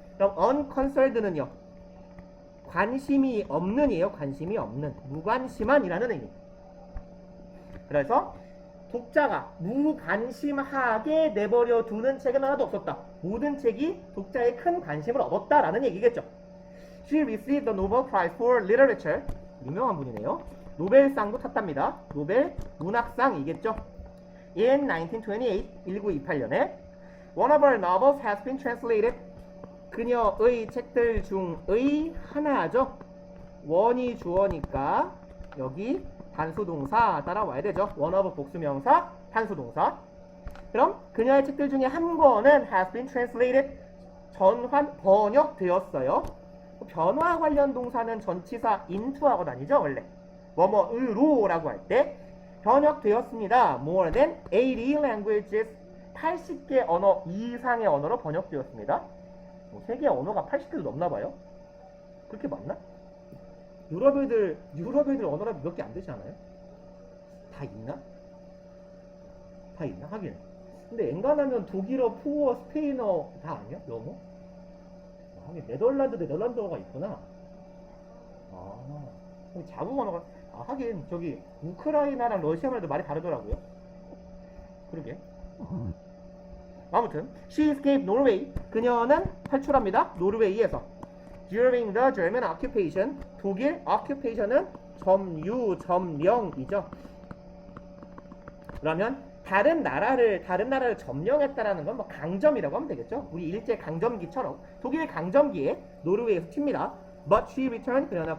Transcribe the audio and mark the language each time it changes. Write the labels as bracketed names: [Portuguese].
[Korean] 그럼 unconcerned는요, 관심이 없는이에요. 관심이 없는, 무관심한이라는 의미. 그래서 독자가 무관심하게 내버려 두는 책은 하나도 없었다. 모든 책이 독자의 큰 관심을 얻었다라는 얘기겠죠. [English] She received the Nobel Prize for Literature. [Korean] 유명한 분이네요. 노벨상도 탔답니다. 노벨 문학상이겠죠. [English] In 1928, [Korean] 1928년에 [English] One of her novels has been translated. [Korean] 그녀의 책들 중의 하나죠. 원이 주어니까 여기 단수동사 따라와야 되죠. 원어브 복수명사, 단수동사. 그럼 그녀의 책들 중에 한 권은 [English] has been translated, [Korean] 번역되었어요. 변화 관련 동사는 전치사 into하고 다니죠, 원래. 뭐뭐으로라고 할 때 번역되었습니다. [English] More than 80 languages, [Korean] 80개 언어 이상의 언어로 번역되었습니다. 뭐 세계 언어가 80개도 넘나 봐요. 그렇게 많나? 유럽 애들 언어가 몇 개 안 되지 않아요? 다 있나? 다 있나? 하긴. 근데 엔간하면 독일어, 푸어, 스페인어 다 아니야? 영어? 하긴 네덜란드어가 있구나. 자국 언어가, 하긴 저기 우크라이나랑 러시아만 해도 말이 다르더라고요. 그러게. 아무튼 [English] she escaped Norway. [Korean] 그녀는 탈출합니다. 노르웨이에서. [English] During the German occupation. [Korean] 독일 occupation은 점령이죠. 그러면 다른 나라를 점령했다라는 건 뭐 강점이라고 하면 되겠죠. 우리 일제 강점기처럼 독일 강점기에 노르웨이에서 튑니다. [English] But she returned.